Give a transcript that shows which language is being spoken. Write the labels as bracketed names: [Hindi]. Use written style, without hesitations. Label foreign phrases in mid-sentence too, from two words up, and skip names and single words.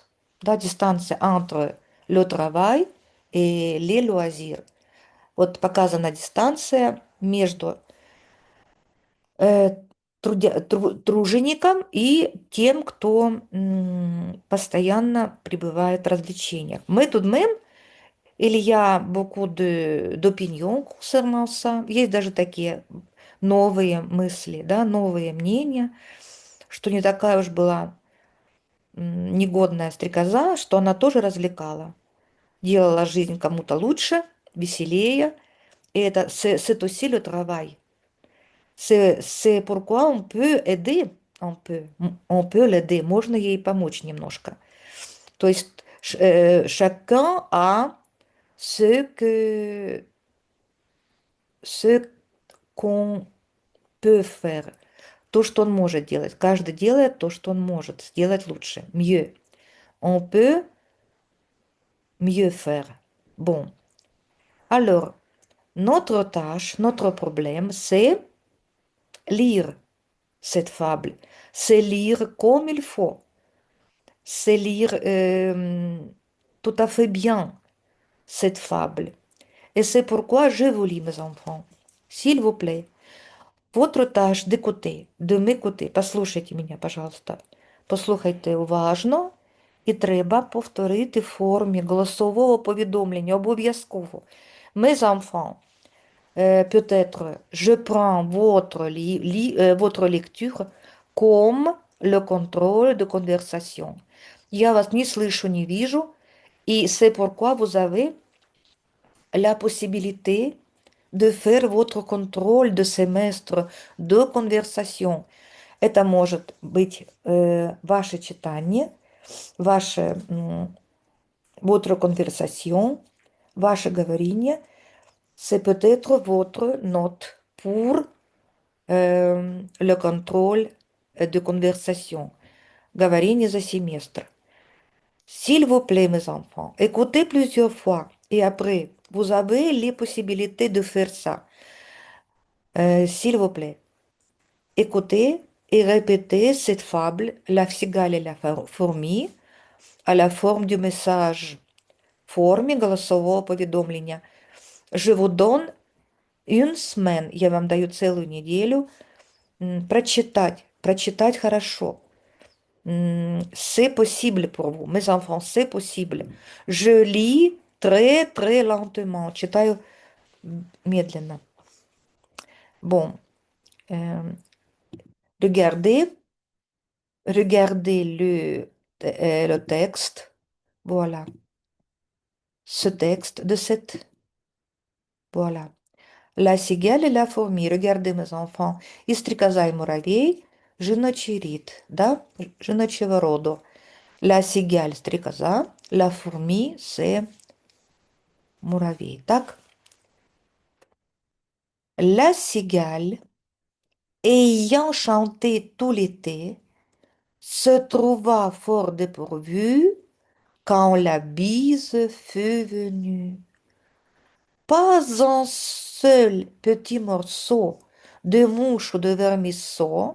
[French] La distance entre le travail et les loisirs. [Russian] Вот показана дистанция между тружеником и тем, кто постоянно пребывает в развлечениях. Мы тут [French] il y a beaucoup d'opinions concernant ça. [Russian] Есть даже такие новые мысли, да, новые мнения, что не такая уж была негодная стрекоза, что она тоже развлекала. делала жизнь кому-то лучше, веселее. [French] Et c'est aussi le travail. C'est pourquoi on peut aider, on peut l'aider, [Russian] можно ей помочь немножко. То есть [French] chacun a ce qu'on peut faire, [Russian] то, что он может делать. Каждый делает то, что он может сделать лучше, [French] mieux. On peut mieux faire. Bon. Alors, notre tâche, notre problème, c'est lire cette fable. C'est lire comme il faut. C'est lire tout à fait bien cette fable. Et c'est pourquoi je vous lis, mes enfants. S'il vous plaît, votre tâche d'écouter, de m'écouter. [Russian] Послушайте меня, пожалуйста. [Ukrainian] Послухайте уважно і треба повторити в формі голосового повідомлення обов'язково. [French] Mes enfants, peut-être je prends votre lecture comme le contrôle de conversation. [Russian] Я вас не слышу, не вижу, и [French] c'est pourquoi vous avez la possibilité de faire votre contrôle de semestre de conversation. [Russian] Это может быть ваше читание, [French] votre conversation, [Russian] ваше говорение. [French] C'est peut-être votre note pour le contrôle de conversation. [Russian] Говорение за семестр. [French] S'il vous plaît, mes enfants, écoutez plusieurs fois et après, vous avez les possibilités de faire ça. S'il vous plaît, écoutez et répétez cette fable, la cigale et la fourmi, à la forme du message, [Russian] форме голосового поведомления. [French] Je vous donne une semaine, [Russian] я вам даю целую неделю, прочитать хорошо. [French] C'est possible pour vous, mes enfants, c'est possible. Je lis très, très lentement, [Russian] читаю медленно. [French] Bon, regardez le texte, voilà, ce texte de cette, voilà. La cigale et la fourmi, regardez mes enfants, [Russian] и стрекоза и муравей, [Ukrainian] жіночий рід, да? Жіночого роду. [French] La cigale, стрекоза, la fourmi, c'est муравей, так? La cigale, ayant chanté tout l'été, se trouva fort dépourvue quand la bise fut venue. Pas un seul petit morceau de mouche ou de vermisseau.